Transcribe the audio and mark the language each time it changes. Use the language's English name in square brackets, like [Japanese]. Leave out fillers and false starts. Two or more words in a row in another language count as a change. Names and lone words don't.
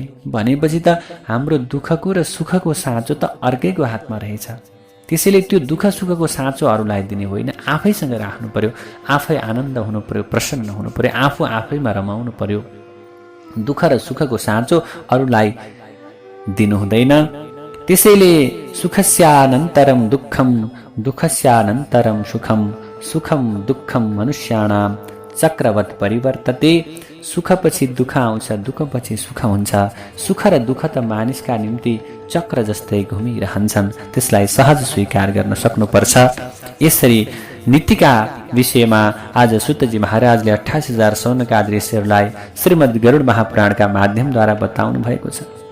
[Nepali] भनेपछि त हाम्रो दुःखको र सुखको साँचो त अर्कैको हातमा रहेछ। त्यसैले त्यो दुःख सुखको साँचो अरूलाई दिने होइन, आफैसँग राख्नु पर्यो, आफै आनन्द हुनु पर्यो, प्रसन्न हुनु पर्यो, आफू आफैमा रमाउनु पर्यो। दुःख र सुखको साँचो अरूलाई दिनु हुँदैन। [Sanskrit] त्यसैले सुखस्यानन्तरम दुःखम, दुःखस्यानन्तरम सुखम, सुखम दुःखम मनुष्याणाम चक्रवत् परिवर्तते। [Nepali] सुखपछि दुःख आउँछ, दुःखपछि सुख हुन्छ। सुख र दुःख त मानिसका निम्ति चक्र जस्तै घुमिरहन्छन्, त्यसलाई सहज स्वीकार गर्न सक्नुपर्छ। यसरी नीतिका विषयमा आज सुतजी महाराजले 28,000 सौनकाद ऋषिहरूलाई श्रीमद् गरुड महापुराणका माध्यमद्वारा बताउनु भएको छ।